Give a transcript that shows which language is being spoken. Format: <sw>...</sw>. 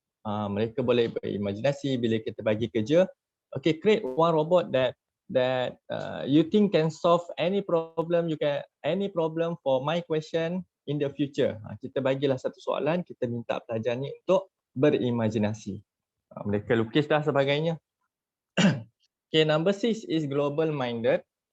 <ms>Mereka boleh berimajinasi bila kita bagi kerja.</ms> <en>Okay, create one robot that you think can solve any problem for my question in the future.</en> <ms>Kita bagilah satu soalan, kita minta pelajar ni untuk berimajinasi. Mereka lukis dan sebagainya.</ms> <en>Okay, number 6 is global minded.</en>